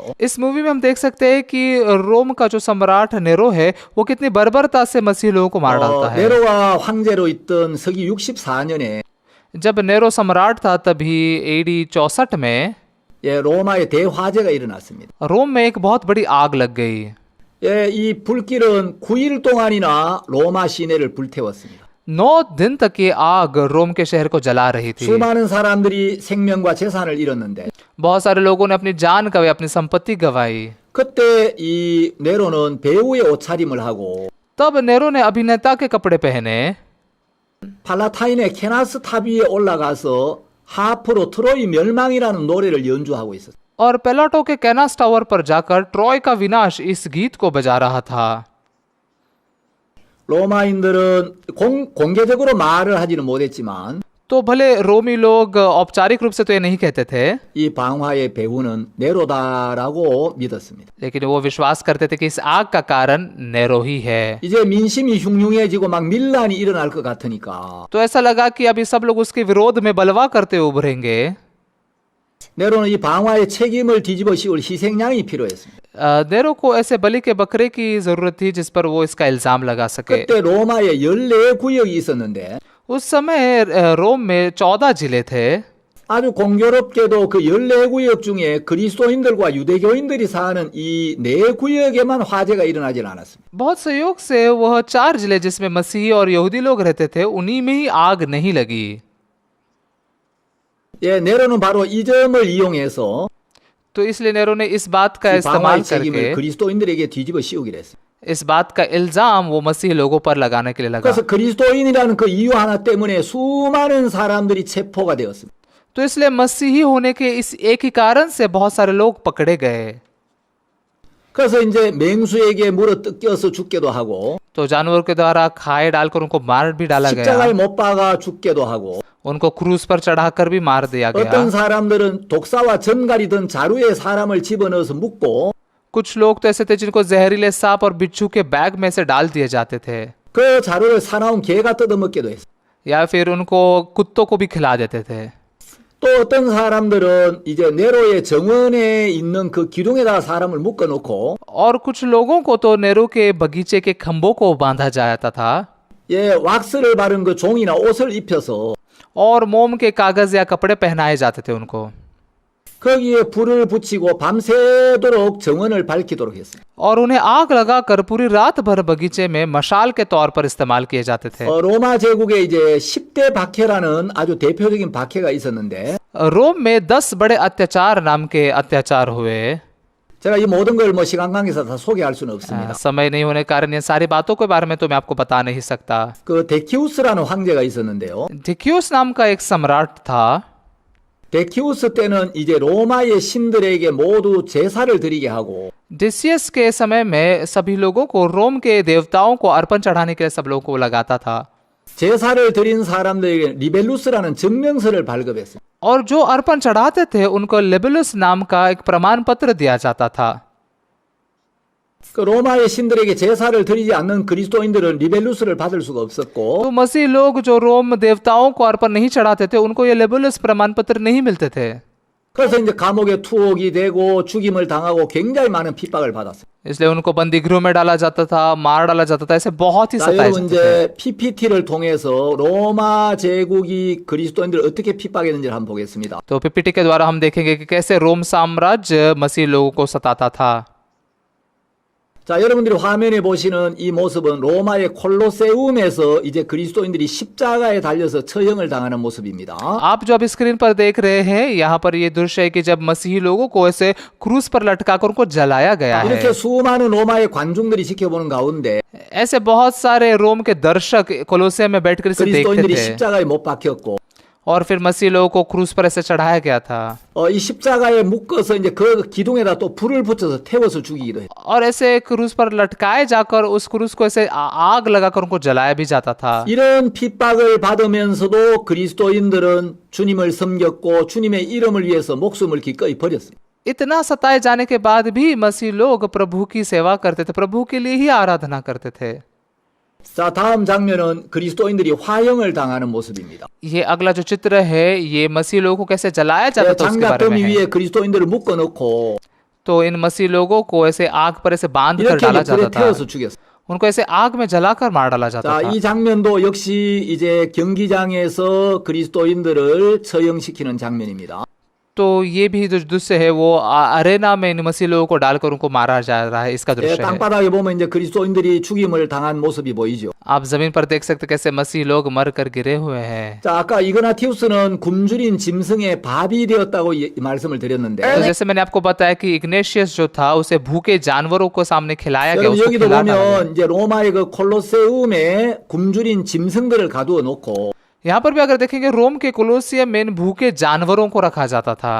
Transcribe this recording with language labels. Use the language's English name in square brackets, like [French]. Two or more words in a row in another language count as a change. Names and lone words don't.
[Hindi] इस मूवी में हम देख सकते हैं कि रोम का जो सम्राट नेरो है वो कितनी बर्बरता से मसीह लोगों को मार डालता है। [Korean] 네로가 황제로 있던 서기 64년에 [Hindi] जब नेरो सम्राट था तभी AD 64 में [Korean] 로마에 대화재가 일어났습니다. [Hindi] रोम में एक बहुत बड़ी आग लग गई। [Korean] 이 불길은 9일 동안이나 로마 시내를 불태웠습니다. [Hindi] 9 दिन तक ये आग रोम के शहर को जला रही थी। [Korean] 수많은 사람들이 생명과 재산을 잃었는데 [Hindi] बहुत सारे लोगों ने अपनी जान गंवाई, अपनी संपत्ति गंवाई। [Korean] 그때 이 네로는 배우의 옷차림을 하고 [Hindi] तब नेरो ने अभिनेता के कपड़े पहने [Korean] 팔라타인의 케나스 탑 위에 올라가서 하프로 트로이 멸망이라는 노래를 연주하고 있었어요. [Hindi] और पेलाटो के कैनास टावर पर जाकर ट्रॉय का विनाश इस गीत को बजा रहा था। [Korean] 로마인들은 공개적으로 말을 하지는 못했지만 [Hindi] तो भले रोमी लोग औपचारिक रूप से तो ये नहीं कहते थे, [Korean] 이 방화의 배후는 네로다라고 믿었습니다. [Hindi] लेकिन वो विश्वास करते थे कि इस आग का कारण नेरो ही है। [Korean] 이제 민심이 흉흉해지고 막 밀란이 일어날 것 같으니까 [Hindi] तो ऐसा लगा कि अभी सब लोग उसके विरोध में बलवा करते उभरेंगे। [Korean] 네로는 이 방화의 책임을 뒤집어 씌울 희생양이 필요했습니다. [Hindi] नेरो को ऐसे बलि के बकरे की जरूरत थी जिस पर वो इसका इल्जाम लगा सके। [Korean] 그때 로마에 14구역이 있었는데 [Hindi] उस समय रोम में 14 जिले थे। [Korean] 아주 공교롭게도 그 14구역 중에 그리스도인들과 유대교인들이 사는 이 4구역에만 화재가 일어나질 않았습니다. [Hindi] बहुत संयोग से वह 4 जिले जिसमें मसीही और यहूदी लोग रहते थे उन्हीं में ही आग नहीं लगी। [Korean] 예, 네로는 바로 이 점을 이용해서 [Hindi] तो इसलिए नेरो ने इस बात का [Korean] 이 [Hindi] इस्तेमाल [Korean] 방화의 책임을 [Hindi] करके [Korean] 그리스도인들에게 뒤집어 씌우기로 했습니다. [Hindi] इस बात का इल्जाम वो मसीह लोगों पर लगाने के लिए लगा। [Korean] 그래서 그리스도인이라는 그 이유 하나 때문에 수많은 사람들이 체포가 되었습니다. [Hindi] तो इसलिए मसीही होने के इस एक ही कारण से बहुत सारे लोग पकड़े गए। [Korean] 그래서 이제 맹수에게 물어 뜯겨서 죽게도 하고 [Hindi] तो जानवर के द्वारा खाए डालकर उनको मार भी डाला गया। [Korean] 십자가에 못 박아 죽게도 하고 [Hindi] उनको क्रूज पर चढ़ाकर भी मार दिया [Korean] 어떤 [Hindi] गया। [Korean] 사람들은 독사와 전갈이 든 자루에 사람을 집어넣어서 묶고 [Hindi] कुछ लोग तो ऐसे थे जिनको जहरीले सांप और बिच्छू के बैग में से डाल दिए जाते थे, [Korean] 그 자루를 사나운 개가 뜯어먹기도 했어요. [Hindi] या फिर उनको कुत्तों को भी खिला देते थे। [Korean] 또 어떤 사람들은 이제 네로의 정원에 있는 그 기둥에다 사람을 묶어놓고 [Hindi] और कुछ लोगों को तो नेरो के बगीचे के खंभों को बांधा जाता था [Korean] 예, 왁스를 바른 그 종이나 옷을 입혀서 [Hindi] और मोम के कागज या कपड़े पहनाए जाते थे उनको, [Korean] 거기에 불을 붙이고 밤새도록 정원을 밝히도록 했어요. [Hindi] और उन्हें आग लगाकर पूरी रात भर बगीचे में मशाल के तौर पर इस्तेमाल किए जाते थे। [Korean] 로마 제국에 이제 10대 박해라는 아주 대표적인 박해가 있었는데 [Hindi] रोम में 10 बड़े अत्याचार नाम के अत्याचार हुए। [Korean] 제가 이 모든 걸 뭐 시간 관계에서 다 소개할 수는 없습니다. [Hindi] समय नहीं होने के कारण ये सारी बातों के बारे में तो मैं आपको बता नहीं सकता। [Korean] 그 데키우스라는 황제가 있었는데요. [Hindi] डिक्यूस नाम का एक सम्राट था। [Korean] 데키우스 때는 이제 로마의 신들에게 모두 제사를 드리게 하고 [Hindi] डिसियस के समय में सभी लोगों को रोम के देवताओं को अर्पण चढ़ाने के लिए सब लोगों को लगाता था [Korean] 제사를 드린 사람들에게 리벨루스라는 증명서를 발급했습니다. [Hindi] और जो अर्पण चढ़ाते थे उनको लिबेलुस नाम का एक प्रमाण पत्र दिया जाता था। [Korean] 그 로마의 신들에게 제사를 드리지 않는 그리스도인들은 리벨루스를 받을 수가 없었고 [Hindi] तो मसीह लोग जो रोम देवताओं को अर्पण नहीं चढ़ाते थे उनको ये लिबेलुस प्रमाण पत्र नहीं मिलते थे। [Korean] 그래서 이제 감옥에 투옥이 되고 죽임을 당하고 굉장히 많은 핍박을 받았어요. [Hindi] इसलिए उनको बंदी गृह में डाला जाता था, मार डाला जाता था, ऐसे बहुत ही [Korean] 자, [Hindi] सताए [Korean] 여러분 [Hindi] जाते थे। [Korean] 이제 PPT를 통해서 로마 제국이 그리스도인들을 어떻게 핍박했는지를 한번 보겠습니다. [Hindi] तो पीपीटी के द्वारा हम देखेंगे कि कैसे रोम साम्राज्य मसीह लोगों को सताता था। [Korean] 자, 여러분들이 화면에 보시는 이 모습은 로마의 콜로세움에서 이제 그리스도인들이 십자가에 달려서 처형을 당하는 모습입니다. [Hindi] आप जो अब स्क्रीन पर देख रहे हैं यहाँ पर ये दृश्य है कि जब मसीही लोगों को ऐसे क्रूस पर लटकाकर उनको जलाया गया है। [Korean] 이렇게 수많은 로마의 관중들이 지켜보는 가운데 [Hindi] ऐसे बहुत सारे रोम के दर्शक कोलोसियम में बैठकर इसे देखते [Korean] 그리스도인들이 [Hindi] थे [Korean] 십자가에 못 박혔고 [Hindi] और फिर मसीह लोगों को क्रूस पर ऐसे चढ़ाया गया था [Korean] 이 십자가에 묶어서 이제 그 기둥에다 또 불을 붙여서 태워서 죽이기도 해요. [Hindi] और ऐसे क्रूस पर लटकाए जाकर उस क्रूस को ऐसे आग लगाकर उनको जलाया भी जाता था। [Korean] 이런 핍박을 받으면서도 그리스도인들은 주님을 섬겼고 주님의 이름을 위해서 목숨을 기꺼이 버렸어요. [Hindi] इतना सताए जाने के बाद भी मसीह लोग प्रभु की सेवा करते थे, प्रभु के लिए ही आराधना करते थे। [Korean] 자, 다음 장면은 그리스도인들이 화형을 당하는 모습입니다. [Hindi] ये अगला जो चित्र है ये मसीह लोगों को कैसे जलाया जाता था उसके बारे [Korean] 장작더미 [Hindi] में है। [Korean] 위에 그리스도인들을 묶어놓고 [Hindi] तो इन मसीह लोगों को ऐसे आग पर ऐसे बांध कर [Korean] 이렇게 [Hindi] डाला [Korean] 이제 불에 [Hindi] जाता था, [Korean] 태워서 죽였어요. [Hindi] उनको ऐसे आग में जलाकर मार डाला जाता [Korean] 자, [Hindi] था। [Korean] 이 장면도 역시 이제 경기장에서 그리스도인들을 처형시키는 장면입니다. [Hindi] तो ये भी जो दृश्य है वो अरेना में इन मसीह लोगों को डालकर उनको मारा जा रहा है, इसका [Korean] 예, [Hindi] दृश्य है। [Korean] 땅바닥에 보면 이제 그리스도인들이 죽임을 당한 모습이 보이죠. [Hindi] आप जमीन पर देख सकते कैसे मसीह लोग मर कर गिरे हुए हैं। [Korean] 자, 아까 이그나티우스는 굶주린 짐승의 밥이 되었다고 말씀을 드렸는데 [Hindi] तो जैसे मैंने आपको बताया कि इग्नेशियस जो था उसे भूखे जानवरों को सामने खिलाया गया, [Korean] 여러분 [Hindi] उसको [Korean] 여기도 [Hindi] खिला डाला गया। [Korean] 보면 이제 로마의 그 콜로세움에 굶주린 짐승들을 가두어 놓고 [Hindi] यहाँ पर भी अगर देखेंगे रोम के कोलोसियम में इन भूखे जानवरों को रखा जाता था